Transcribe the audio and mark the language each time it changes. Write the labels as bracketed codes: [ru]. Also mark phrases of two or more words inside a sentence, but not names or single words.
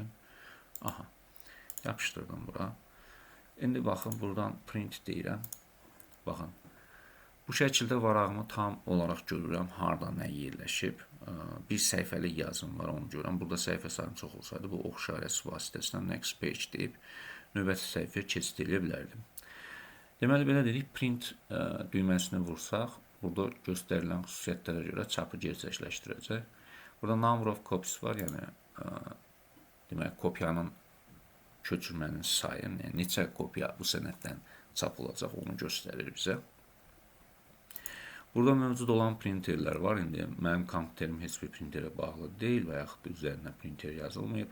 [az] Yapışdırdım bura. İndi baxın, buradan print deyirəm. Baxın, bu şəkildə varağımı tam olaraq görürəm, harada nə yerləşib. Bir səhifəlik yazım var, onu görürəm. Burada səhifə sayım çox olsaydı, bu ox işarəsi vasitəsilə [en] next page [az] deyib növbəti səhifəyə keçid edə bilərdim. Deməli, belə dedik, print düyməsini vursaq, burada göstərilən xüsusiyyətlərə görə çapı gerçəkləşdirəcək. Burada [en] number of copies [az] var, yəni demək, kopyanın köçürmənin sayı, yəni neçə kopya bu sənəddən çap olacaq, onu göstərir bizə. Burada mövcud olan printerlər var. İndi mənim kompüterim heç bir printerə bağlı deyil və yaxud da üzərinə printer yazılmayıb.